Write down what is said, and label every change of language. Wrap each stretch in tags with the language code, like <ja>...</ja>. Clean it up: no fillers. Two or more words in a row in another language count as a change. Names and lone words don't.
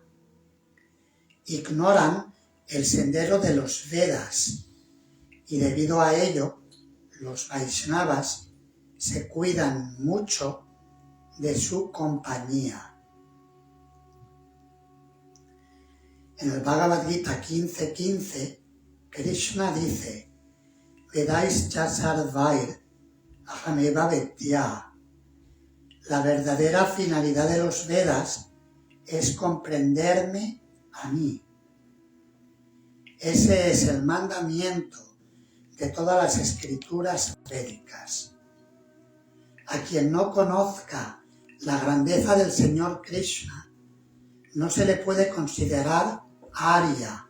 <es>Ignoran el sendero de los Vedas y debido a ello, los Vaishnavas se cuidan mucho de su compañía. En el Bhagavad Gita 15:15, Krishna dice:</es> <sa>Vedais cha sarvair ahameva vedya.</sa> <es>La verdadera finalidad de los Vedas es comprenderme a mí. Ese es el mandamiento de todas las escrituras védicas. A quien no conozca la grandeza del Señor Krishna, no se le puede considerar Arya.</es>